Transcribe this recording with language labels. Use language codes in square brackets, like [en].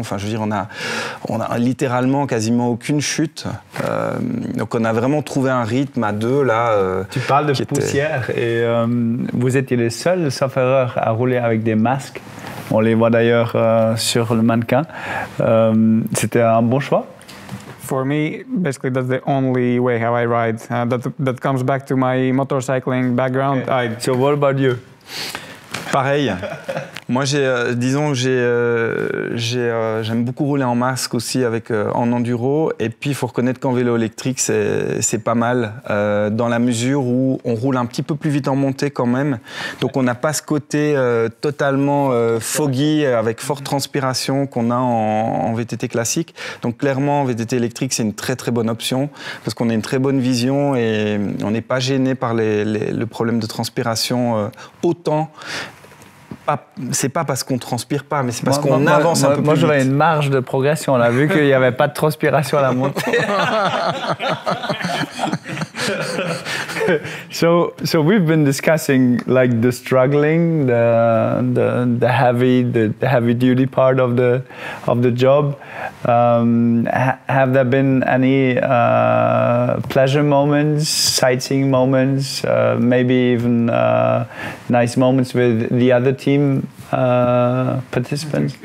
[fr] Enfin, je veux dire, on a littéralement quasiment aucune chute. Donc on a vraiment trouvé un rythme à deux là. Tu parles de poussière et vous étiez les seuls, sauf erreur, à rouler avec des masques. On les voit d'ailleurs sur le mannequin. C'était un bon choix? [en] For me, basically, that's the only way how I ride. That comes back to my motorcycling background. Okay. So what about you? [fr] Pareil. Moi, disons que j'aime beaucoup rouler en masque aussi en enduro. Et puis, il faut reconnaître qu'en vélo électrique, c'est pas mal dans la mesure où on roule un petit peu plus vite en montée quand même. Donc, on n'a pas ce côté totalement foggy avec forte transpiration qu'on a en VTT classique. Donc, clairement, en VTT électrique, c'est une très très bonne option parce qu'on a une très bonne vision et on n'est pas gêné par le problème de transpiration autant. C'est pas parce qu'on transpire pas, mais c'est parce qu'on avance un peu plus vite. Moi, j'aurais une marge de progression. On a vu qu'il n'y avait pas de transpiration à la montée. [en] So we've been discussing like the struggling, the heavy duty part of the job. Have there been any pleasure moments, sightseeing moments, maybe even nice moments with the other team participants?